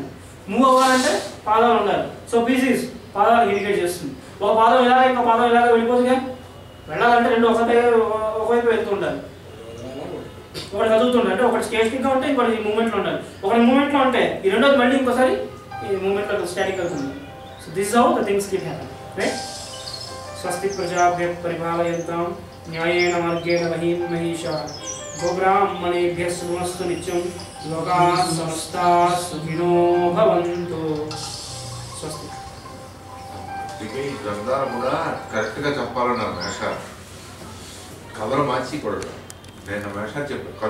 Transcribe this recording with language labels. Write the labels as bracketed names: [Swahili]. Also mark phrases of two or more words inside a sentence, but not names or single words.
[Telugu] మూవ్ అవ్వాలంటే పాదాలు ఉండాలి. సో పీసీస్ పాదాలు ఇండికేట్ చేస్తుంది. ఒక పాదం ఇలాగ ఇంకో పాదం ఇలాగ వెళ్ళిపోతుందిగా, వెళ్ళాలంటే 2 ఒకవైపు వెళ్తూ ఉండాలి. ఒకటి చదువుతుండే అంటే ఒకటి స్టేటిక్గా ఉంటే ఇంకోటి మూమెంట్లో ఉండాలి. ఒకటి మూమెంట్లో ఉంటే ఈ రెండోది మళ్ళీ ఇంకోసారి ఈ మూమెంట్లో స్టాటిక్ అవుతుంది. [English] So this how the things keep happen. Right. [Sanskrit] స్వస్తి ప్రజాభ్యః పరిపాలయంతాం న్యాయేన మార్గేణ మహీం మహీషాః గోబ్రాహ్మణేభ్యః శుభమస్తు నిత్యం లోకాః సమస్తాః సుఖినో భవంతు. స్వస్తి. [Telugu] ఈ గ్రంథాలు కూడా కరెక్ట్గా చెప్పాలన్నారు మేష కథలు మార్చి కూడా నేను మేష చెప్పాను.